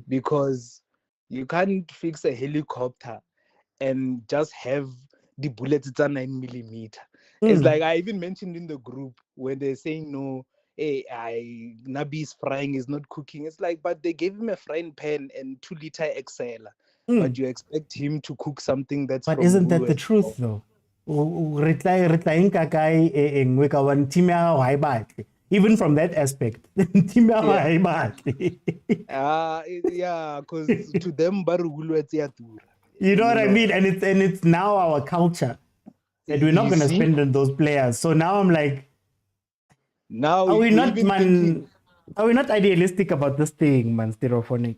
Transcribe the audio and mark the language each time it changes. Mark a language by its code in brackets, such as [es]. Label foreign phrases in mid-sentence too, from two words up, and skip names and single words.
[en] Because you can't fix a helicopter and just have the bullets at 9mm. It's like I even mentioned in the group when they're saying no, Nabi's frying is not cooking. It's like, but they gave him a frying pan and 2-liter XL. But you expect him to cook something that's. But isn't that the truth though? [tn] re tla e nka kae e nngwe ka [en] one team [tn] ya gago ha e batle. [en] Even from that aspect, team [tn] ya gago ha e batle. [en] Yeah, because to them, you know what I mean? And it's now our culture that we're not going to spend on those players. So now I'm like, now are we not idealistic about this thing, man, Stereophonic?